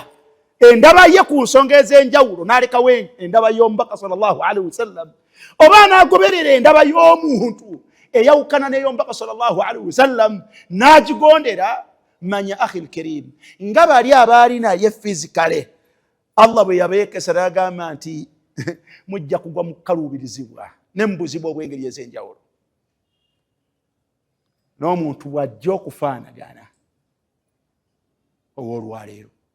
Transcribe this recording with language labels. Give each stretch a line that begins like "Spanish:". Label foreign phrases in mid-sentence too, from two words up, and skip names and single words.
Ganda: endaba ye ku nsonga ez'enjawulo n'alekawo endaba y'omubaka
Arabic: صلى الله عليه وسلم,
Ganda: oba anaagoberera endaba y'omuntu eyawukana n'ey'omubaka
Arabic: صلى الله عليه وسلم
Ganda: n'agigondera, manya
Arabic: أخي الكريم,
Ganda: nga bali abaali naye physically Allah bwe yabeekesa n'agamba nti mujja kugwa mu kaluubirizibwa n'embuzibwa obw'engeri ez'enjawulo. N'omuntu bw'ajja okufaanagana ow'olwaleero.